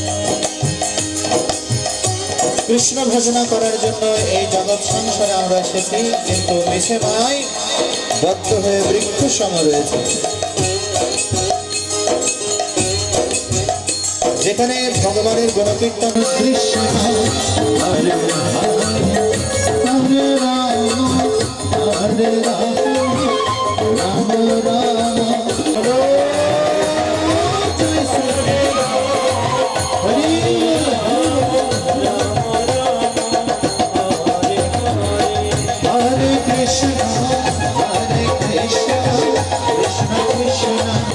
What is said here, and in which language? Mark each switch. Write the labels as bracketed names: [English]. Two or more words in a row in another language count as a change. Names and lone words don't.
[Bangla] কৃষ্ণ ভজনা করার জন্য এই জগৎ সংসারে আমরা এসেছি, কিন্তু মিছে মায় বদ্ধ হয়ে বৃক্ষ সম রয়েছে। যেখানে ভগবানের গুণকীর্তন [Sanskrit] কৃষ্ণ হরে হরে রাম হরে রাম রাম রাম Hare Krishna, Hare Krishna, Krishna Krishna,